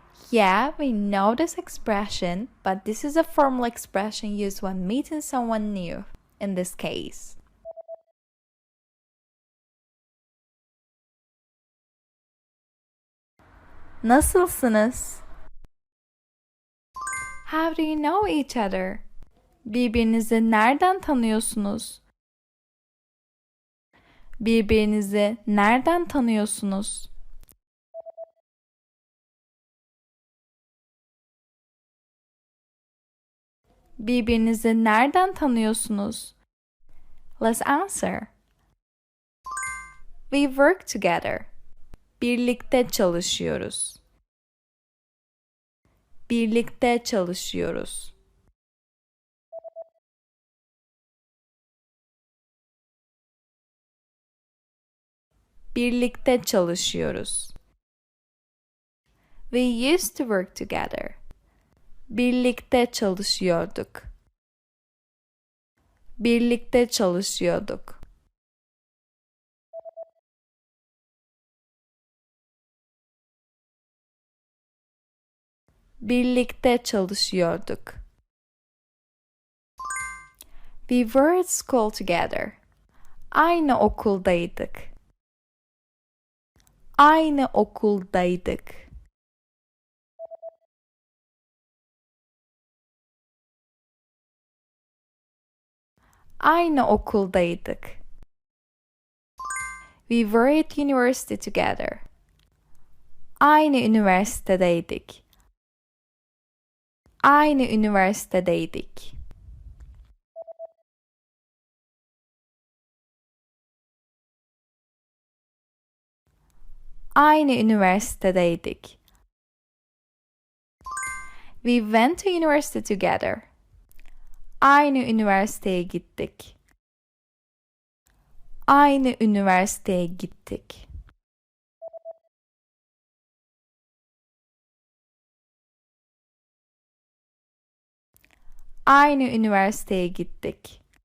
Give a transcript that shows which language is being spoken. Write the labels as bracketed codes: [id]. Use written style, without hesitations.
[en] Yeah, we know this expression, but this is a formal expression used when meeting someone new, in this case. [tr] Nasılsınız? [en] How do you know each other? [tr] Birbirinizi nereden tanıyorsunuz? Birbirinizi nereden tanıyorsunuz? Birbirinizi nereden tanıyorsunuz? [en] Let's answer. We work together. [tr] Birlikte çalışıyoruz. Birlikte çalışıyoruz. Birlikte çalışıyoruz. [en] We used to work together. [tr] Birlikte çalışıyorduk. Birlikte çalışıyorduk. Birlikte çalışıyorduk. [en] We were at school together. [tr] Aynı okuldaydık. Aynı okuldaydık. Aynı okuldaydık. [en] We were at university together. [tr] Aynı üniversitedeydik. Aynı üniversitedeydik. Aynı üniversitedeydik. [en] We went to university together. [tr] Aynı üniversiteye gittik. Aynı üniversiteye gittik. Aynı üniversiteye gittik.